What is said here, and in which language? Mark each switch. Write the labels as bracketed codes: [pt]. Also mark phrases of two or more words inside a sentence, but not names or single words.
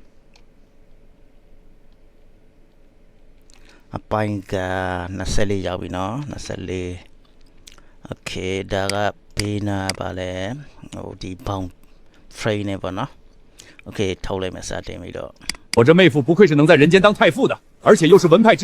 [my] အပိုင်းက24ရောက်ပြီနော်24 Okay ဒါကဘေးနာပါလဲဟိုဒီ [en] bound frame [my] နဲ့ပေါ့နော် Okay ထုတ်လိုက်မယ်စတင်ပြီးတော့ [zh] 我这妹夫不愧是能在人间当太傅的，而且又是文派之。